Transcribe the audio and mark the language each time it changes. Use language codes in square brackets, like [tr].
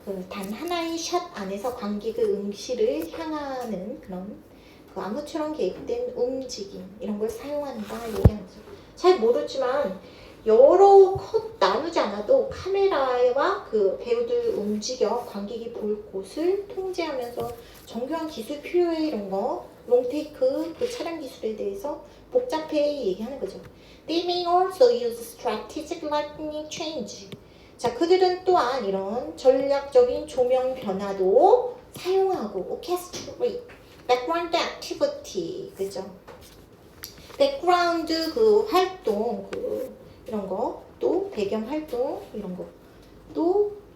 [ko] 단 하나의 샷 안에서 관객의 응시를 향하는 그런 안무처럼 계획된 움직임 이런 걸 사용한다 얘기하면서 잘 모르지만 여러 컷 나누지 않아도 카메라와 배우들 움직여 관객이 볼 곳을 통제하면서 정교한 기술 필요해 이런 거 롱테이크 촬영 기술에 대해서 복잡해 얘기하는 거죠. [en] They may also use strategic lighting change. [ko] 자, 그들은 또한 이런 전략적인 조명 변화도 사용하고 [en] orchestrate, background activity, [ko] 그죠? 백그라운드 활동 이런 거 또 배경 활동 이런 거 또